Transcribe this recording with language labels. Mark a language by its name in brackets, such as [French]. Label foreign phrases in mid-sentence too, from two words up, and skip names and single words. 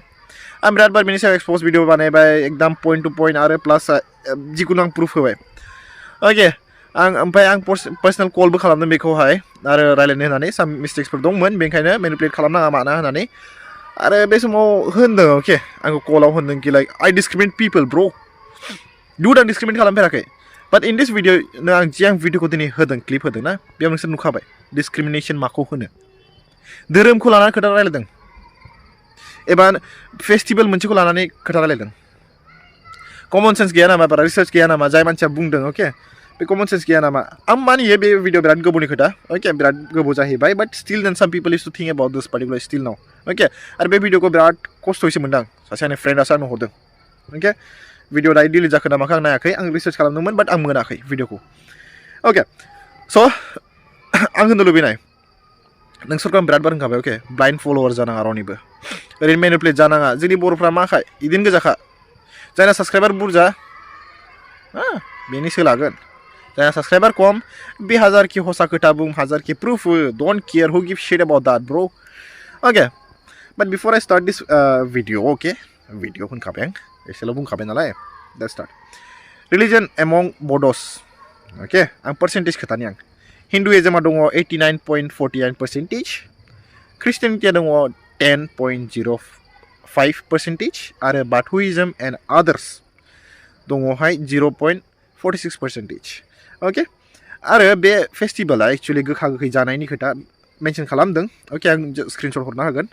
[Bodo] आं बिराद बार बेनि सायाव [English] expose video [Bodo] बानायबाय एकदम [English] point to point [Bodo] आरो प्लास जिखुनु आं प्रुफ होबाय अके ओमफ्राय आं पार्सनेल कलबो खालामदों बेखौहाय आरो रायलायनो होननानै साम मिस्टेक्सफोर दंमोन बेनिखायनो मेनिपुलेट खालामनाङा माना होननानै आरो बे समाव होनदों अके आंखौ कलाव होनदों कि [English] like I discriminate people bro [Bodo] दुड आं डिसक्रिमिनेट खालामफेराखै [English] but in this video [Bodo] आं भिडिअखौ दिनै होदों क्लिप होदों ना बेयाव नोंसोर नुखाबाय डिसक्रिमिनेसन माखौ होनो धोरोमखौ लानानै खोथा रायलायदों एबा फेस्टिभेल मोनसेखौ लानानै खोथा रायलायदों [English] common sense [Bodo] गैया नामा बारा रिसार्च गैया नामा जाय मानसिया बुंदों अके बे [English] common sense [Bodo] गैया नामा आं मानियो बे भिडिअ बिराद गोबावनि खोथा अके बिराद गोबाव जाहैबाय [English] but still then some people is to think about this particular still now [Bodo] अके आरो बे भिडिअखौ बिराद खस्थ'यैसो मोनदों सासे आंनि फ्रेन्डआसो आंनो हरदों अके भिडिअ दायो डिलिट जाखो नामाखौ आं नायाखै आं रिसार्च खालामदोंमोन बाट आं मोनाखै भिडिअखौ अके स' आं होननो लुबैनाय नोंसोरखौ आं बिराद बार होनखाबाय अके [English] blind follower [Bodo] जानाङा रावनिबो ओरैनो मेनिपुलेट जानाङा जोंनि बर'फ्रा माखाय इदिनो गोजाखा जायना साबसक्राइबार बुरजा बेनि सोलागोन जायना साबसक्राइबार कम बे हाजारखि हसा खोथा बुं हाजारखि प्रुफ हो [English] don't care who give shit about that bro okay but before I start this video okay [Bodo] भिडिअ होनखाबाय आं एसेल' बुंखाबाय नालाय [English] let's start religion among Bodos okay [Bodo] आं पार्सेन्टेज खोथानि आं हिन्दुइजमा दङ 89.49% ख्रिस्टियानिटिया दङ 10.05% आरो [English] Bathouism and others [Bodo] दङहाय 0.46% ओके आरो बे फेस्टिभेला एक्चुअलि गोखा गोखै जानायनि खोथा मेनसन खालामदों ओके आं स्क्रिनशट हरना होगोन